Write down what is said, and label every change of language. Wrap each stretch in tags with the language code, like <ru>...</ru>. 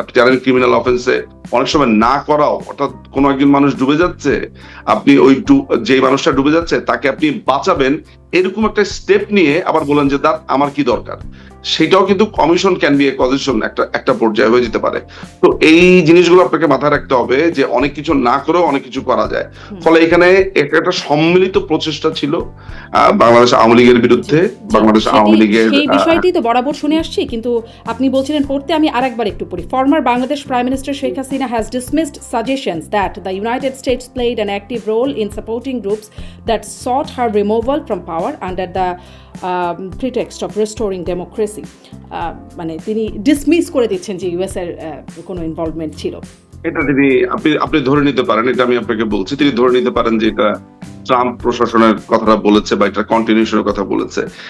<bn>আপনি জানেন ক্রিমিনাল অফেন্সে অনেক সময় না করাও, অর্থাৎ কোনো একজন মানুষ ডুবে যাচ্ছে, আপনি ওই যে মানুষটা ডুবে যাচ্ছে তাকে আপনি বাঁচাবেন, এরকম একটা স্টেপ নিয়ে আবার বলেন যে তার আমার কি দরকার, সেটাও কিন্তু</bn> <en>commission can be a causation,</en> <bn>একটা পর্যায়ে হয়ে যেতে পারে। তো এই জিনিসগুলো আপনাকে মাথায় রাখতে হবে যে অনেক কিছু না করেও অনেক কিছু করা যায়। ফলে এখানে একটা সম্মিলিত প্রচেষ্টা ছিল বাংলাদেশ আওয়ামী লীগের বিরুদ্ধে। বাংলাদেশ আওয়ামী লীগের এই বিষয়টি তো বরাবর শুনে আসছি, কিন্তু আপনি বলছিলেন পড়তে, আমি আরেকবার একটু পড়ি।</bn> <en>former Bangladesh prime minister Sheikh Hasina has dismissed suggestions that the United States played an active role in supporting groups that sought her removal from power power under the pretext of restoring democracy,</en> <bn>মানে তিনি dismiss করে দিচ্ছেন যে US এর কোনো involvement ছিল। এটা তিনি আপনি ধরে নিতে পারেন, এটা আমি আপনাকে বলছি, তিনি ধরে নিতে পারেন যে এটা ট্রাম্প প্রশাসনের কথাটা বলেছে বা এটা কন্টিনিউশনের কথা বলেছে।</bn>